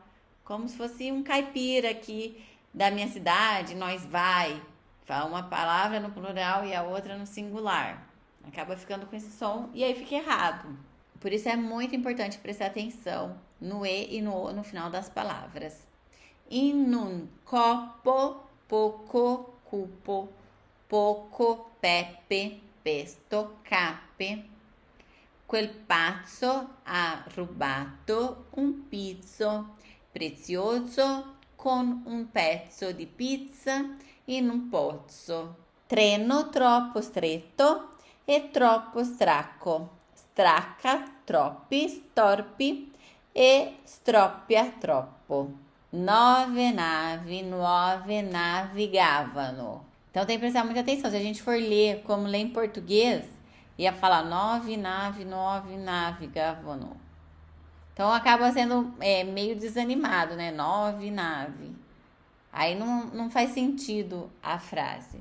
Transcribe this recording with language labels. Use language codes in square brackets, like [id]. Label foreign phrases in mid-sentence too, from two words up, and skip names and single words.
[pt] Como se fosse um caipira aqui da minha cidade, nós vai. Fala uma palavra no plural e a outra no singular. Acaba ficando com esse som e aí fica errado. Por isso é muito importante prestar atenção no E e no O no final das palavras. [it] In un copo, poco, cupo, poco, pepe, pesto, cape. Quel pazzo ha rubato un pizzo prezioso con un pezzo di pizza in un pozzo. Treno troppo stretto e troppo stracco. Stracca troppi, storpi e stroppia troppo. 9 navi nuove navigavano. [pt] Então tem que prestar muita atenção. Se a gente for ler como ler em português, ia falar 9 navigavano. Então acaba sendo meio desanimado, né? 9 nave. Aí não faz sentido a frase.